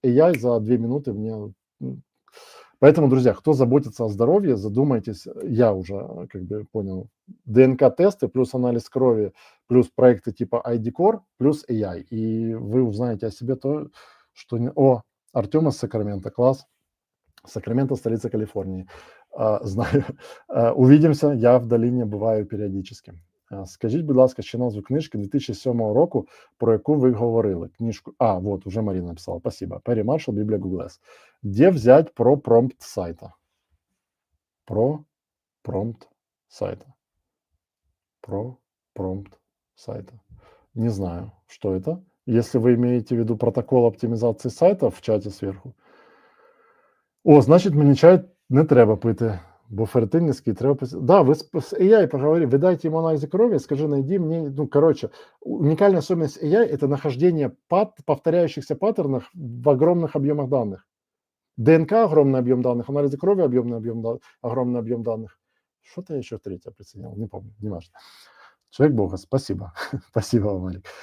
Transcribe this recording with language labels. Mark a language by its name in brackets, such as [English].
[Russian] AI за 2 минуты мне... Поэтому, друзья, кто заботится о здоровье, задумайтесь, я уже как бы понял, ДНК-тесты плюс анализ крови, плюс проекты типа ID Core, плюс AI, и вы узнаете о себе то, что... Артем из Сакрамента, класс. Сакраменто, столица Калифорнии. Знаю. [Ukrainian] Увидимся, я в долині буваю періодично. Скажіть, будь ласка, ще назву книжки 2007 року, про яку ви говорили. [Russian] Книжку. Вот, уже Марина написала. Спасибо. Перри Маршалл, Библия Google S. Где взять про промпт сайта? Про промпт сайта. Про промпт сайта. Не знаю, что это. Если вы имеете в виду протокол оптимизации сайта в чате сверху, [Ukrainian] О, значить, мені чай не треба пити, бо ферритин низький, треба пити. [Russian] Да, [Ukrainian] ви з AI поговори, [Russian] вы дайте ему анализы крови, скажи, найди мне, ну, короче, уникальная особенность AI – это нахождение повторяющихся паттернов в огромных объемах данных. ДНК – огромный объем данных, анализы крови – огромный объем данных. Что-то я еще третье приценил, не помню, не важно. Человек Бога, спасибо. Спасибо вам, Алик.